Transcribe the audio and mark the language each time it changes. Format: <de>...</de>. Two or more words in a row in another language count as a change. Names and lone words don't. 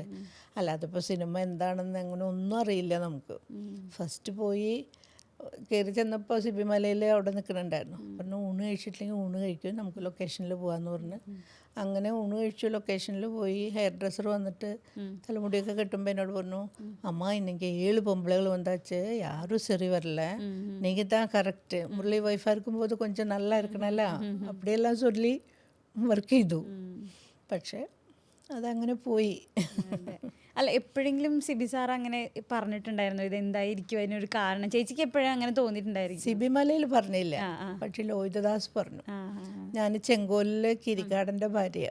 <ml>അല്ലാതെ ഇപ്പോൾ സിനിമ എന്താണെന്ന് അങ്ങനെ ഒന്നും അറിയില്ല നമുക്ക്. ഫസ്റ്റ് പോയി കയറി ചെന്നപ്പോൾ സിബിമലയിൽ അവിടെ നിൽക്കുന്നുണ്ടായിരുന്നു. പറഞ്ഞു ഊണ് കഴിച്ചിട്ടില്ലെങ്കിൽ ഊണ് കഴിക്കും, നമുക്ക് ലൊക്കേഷനിൽ പോകാമെന്ന് പറഞ്ഞ് അങ്ങനെ ഊണ് കഴിച്ചു. ലൊക്കേഷനിൽ പോയി ഹെയർ ഡ്രസ്സർ വന്നിട്ട് തലമുടിയൊക്കെ കെട്ടുമ്പോൾ എന്നോട് പറഞ്ഞു, അമ്മ ഇന്നെങ്കിൽ</ml> <ta>7 பொம்பளைகள் வந்தாச்சு, யாரும் சரி வரல, நீங்கள் தான் கரெக்டு, முரளி ஒய்ஃபாக இருக்கும்போது கொஞ்சம் நல்லா இருக்கണല്ല, அப்படிയെല്ലാം சொல்லி</ta> <ml>വർക്ക് ചെയ്തു. പക്ഷേ അതങ്ങനെ പോയി. അല്ല, എപ്പോഴെങ്കിലും സിബി സാർ അങ്ങനെ പറഞ്ഞിട്ടുണ്ടായിരുന്നു ഇത് എന്തായിരിക്കും അതിനൊരു കാരണം? ചേച്ചിക്ക് എപ്പോഴും അങ്ങനെ തോന്നിയിട്ടുണ്ടായിരിക്കും? സിബിമലയിൽ പറഞ്ഞില്ല, പക്ഷേ ലോഹിതദാസ് പറഞ്ഞു. ഞാൻ ചെങ്കോലിലെ കിരിക്കാടൻ്റെ ഭാര്യ.</ml>